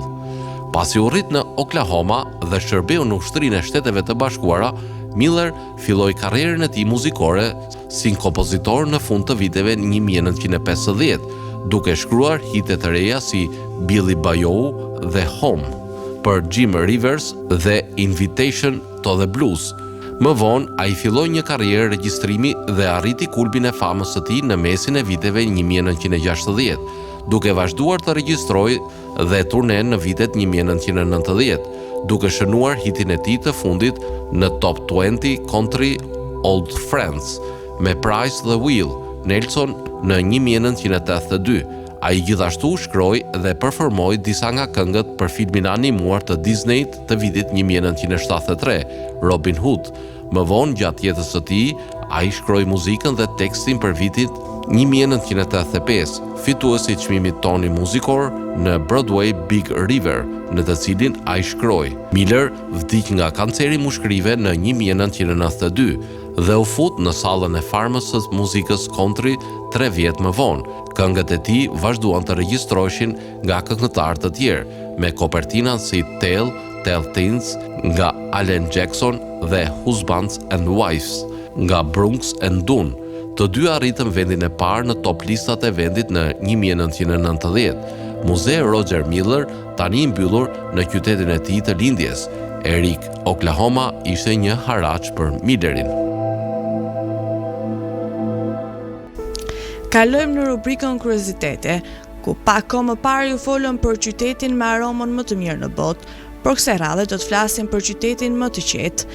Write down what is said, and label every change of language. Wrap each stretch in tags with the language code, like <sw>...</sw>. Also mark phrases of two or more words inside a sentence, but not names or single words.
<sq>Pasi u rrit në Oklahoma dhe shërbeu në Ushtrinë e Shteteve të Bashkuara, Miller filloi karrierën e tij muzikore si kompozitor në fund të viteve 1950, duke shkruar hite të reja si Billy Bayou dhe Home për Jim Rivers dhe Invitation to the Blues. Më vonë, ai filloi një karrierë regjistrimi dhe arriti kulmin e famës së tij në mesin e viteve 1960, duke vazhduar të regjistrojë dhe turnen në vitet 1990, duke shënuar hitin e tij të fundit në Top 20 Country Old Friends me Price the Wheel, Nelson në 1982. Ai gjithashtu shkroi dhe performoi disa nga këngët për filmin animuar të Disneyt të vitit 1973, Robin Hood. Më vonë, gjatë jetës së tij, ai shkroi muzikën dhe tekstin për vitin 1985, fituesi i çmimit Tony Musicor në Broadway Big River, në të cilin ai shkroi. Miller vdiq nga kanceri mushkërive në 1992 dhe u fut në sallën e farmës së muzikës country 3 vjet më vonë. Këngët e tij vazhduan të regjistroheshin nga këngëtarë të tjerë, me kopertina si Tell Things nga Alan Jackson dhe Husbands and Wives nga Brooks and Dunn. Të dy arritën vendin e parë në top listat e vendit në 1990. Muzeu Roger Miller, tani i mbyllur në qytetin e tij të lindjes, Eric, Oklahoma, ishte një haraç për Millerin. Kalojmë në rubrikën Kuriozitete, ku pak kohë më parë ju folëm për qytetin me aromën më të mirë në botë, Por kësaj radhe do të flasim për qytetin më të qetë.</sq>